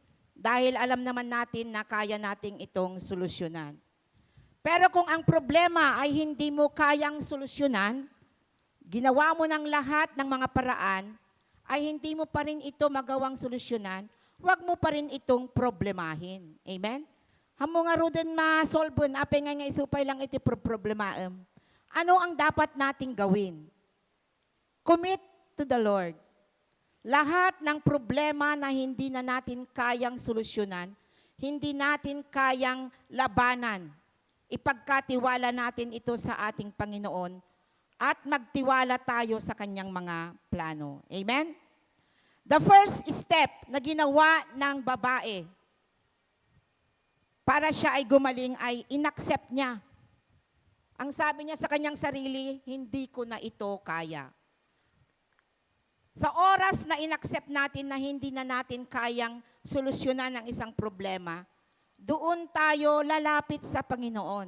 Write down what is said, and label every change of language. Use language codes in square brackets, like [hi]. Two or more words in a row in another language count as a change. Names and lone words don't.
[tl] Dahil alam naman natin na kaya nating itong solusyonan. Pero kung ang problema ay hindi mo kayang solusyonan, ginawa mo ng lahat ng mga paraan, ay hindi mo pa rin ito magawang solusyonan, huwag mo pa rin itong problemahin. Amen? [ilo] Hamo nga ruden ma-solven, apay nga isupay lang iti problemaem. [tl] Ano ang dapat nating gawin? [en] Commit to the Lord. [tl] Lahat ng problema na hindi na natin kayang solusyonan, hindi natin kayang labanan, ipagkatiwala natin ito sa ating Panginoon at magtiwala tayo sa kanyang mga plano. Amen? [en] The first step [tl] na ginawa ng babae para siya ay gumaling ay inaccept niya. Ang sabi niya sa kanyang sarili, hindi ko na ito kaya. Sa oras na inaccept natin na hindi na natin kayang solusyonan ang isang problema, doon tayo lalapit sa Panginoon.